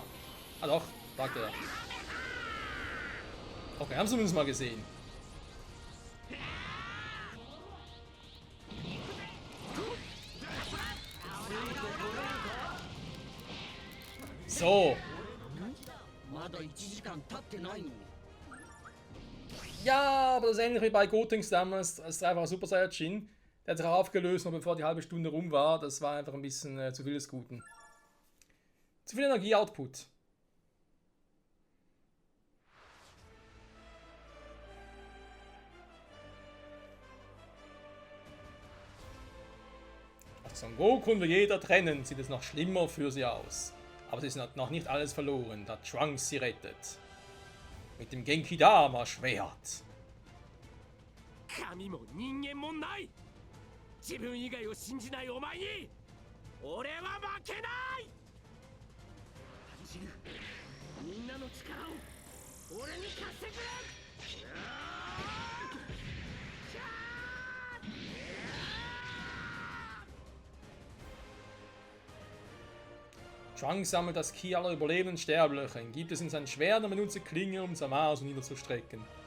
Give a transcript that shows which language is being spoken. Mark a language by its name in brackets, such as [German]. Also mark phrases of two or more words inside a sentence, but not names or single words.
[German] Ah doch, sagt er. Okay, haben sie uns mal gesehen. So. [Japanese] まだ1時間経ってないのに。 [German] Ja, aber das ist ähnlich wie bei Gotenks damals, als dreifacher Super Saiyajin. Der hat sich auch aufgelöst, noch bevor die halbe Stunde rum war. Das war einfach ein bisschen zu viel des Guten. Zu viel Energieoutput. Als Son Goku und Vegeta trennen, sieht es noch schlimmer für sie aus. Aber es ist noch nicht alles verloren, da Trunks sie rettet. Mit dem Genki-Dama-Schwert. [Japanese] 神も人間もない。自分以外を信じないお前に俺は負けない。感じる。みんなの力を俺に貸してくれ。 [German] Trunks sammelt das Ki aller überlebenden Sterblichen, gibt es in sein Schwert und benutzt Klinge, um Zamasu niederzustrecken.